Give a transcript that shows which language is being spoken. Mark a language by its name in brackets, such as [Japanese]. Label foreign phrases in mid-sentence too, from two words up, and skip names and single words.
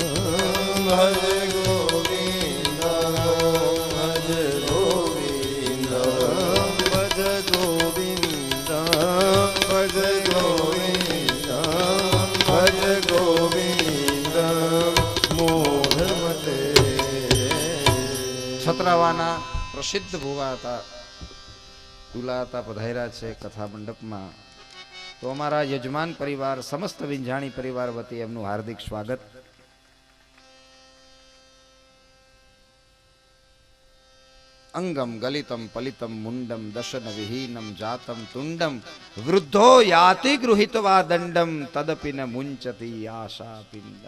[Sanskrit] भज गोविन्दं भज गोविन्दं भज गोविन्दं भज गोविन्दं भज गोविन्दं मूढमते [Gujarati] છત્રાવાના પ્રસિદ્ધ ભુવા હતા તુલા હતા પધાર્યા છે કથા મંડપમાં. તો અમારા યજમાન પરિવાર સમસ્ત વિંજાણી પરિવાર વતી એમનું હાર્દિક સ્વાગત. [Sanskrit] अंगम गलितम पलितम मुंडम दशन विहीनम जातम तुंडम वृद्धो याति गृहितवा दंडम तदपि न मुंचती आशा पिंडम.